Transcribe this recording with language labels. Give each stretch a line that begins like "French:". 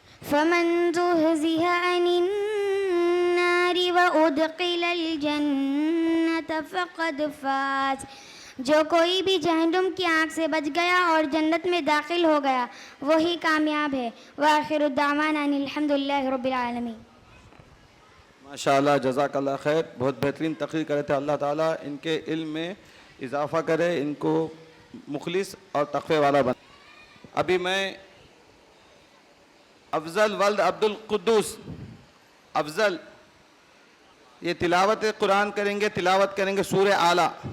Arabic: فَمَن زُحْزِحَ عَنِ النَّارِ وَأُدْخِلَ الْجَنَّةَ فَقَدْ فَازَ.
Urdu: جو کوئی بھی جہنم کی آنکھ سے بچ گیا اور جنت میں داخل ہو گیا وہی کامیاب ہے.
Arabic: وآخر الدعوانا ان الحمد للہ رب العالمین. ماشاءاللہ، جزاک اللہ خیر.
Urdu: بہت بہترین تقریر کرے تھے. اللہ تعالیٰ ان کے علم میں اضافہ کرے، ان کو مخلص اور تقوی والا بنا. ابھی میں افضل ولد عبدالقدوس افضل یہ تلاوت قرآن کریں گے، تلاوت کریں گے سورہ اعلیٰ.